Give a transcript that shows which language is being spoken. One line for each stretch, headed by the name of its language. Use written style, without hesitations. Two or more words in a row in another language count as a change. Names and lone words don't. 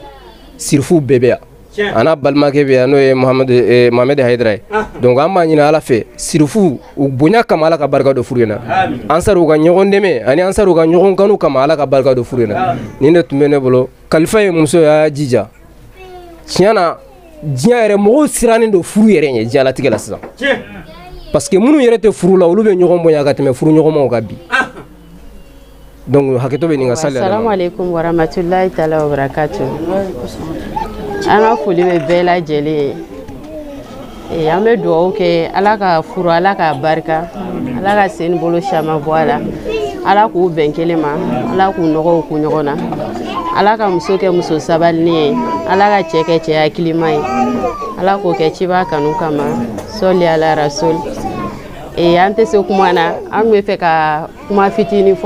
Bambara: Sirifu bɛɛ bɛ yan a n'a balimakɛ bɛ yan n'o ye Mohamed Haidara ye donc an b'a ɲini ala fɛ Sirifu u bonya kama ala ka barika don furu in na an sara u ka ɲɔgɔn dɛmɛ ani an sara u ka ɲɔgɔn kanu kama ala ka barika don furu in na nin de tun bɛ ne bolo kalifa ye muso y'a jija tiɲɛ na diɲɛ yɛrɛ mɔgɔw sirannen don furu yɛrɛ ɲɛ diɲɛlatigɛ la sisan
French: parce que
Bambara: minnu yɛrɛ tɛ furu la olu bɛ ɲɔgɔn bonya ka tɛmɛ furu ɲɔgɔnmaw kan bi donc hakɛto bɛ nin ka sali
Arabic: السلام عليكم ورحمة الله تعالى وبركاته
Bambara: an ka foli bɛ bɛɛ lajɛlen ye an bɛ dugawu kɛ ala ka furu ala ka barika ala ka sen bolo caman bɔ a la ala k'u bɛn kelen ma ala k'u nɔgɔw ku ɲɔgɔn na ala ka muso kɛ muso sabalini ye ala ka cɛ kɛ cɛ hakilima ye ala k'o kɛ ciba kanu kama sɔli ala rasul an tɛ se kuma na an bɛ fɛ ka kuma fitinin fɔ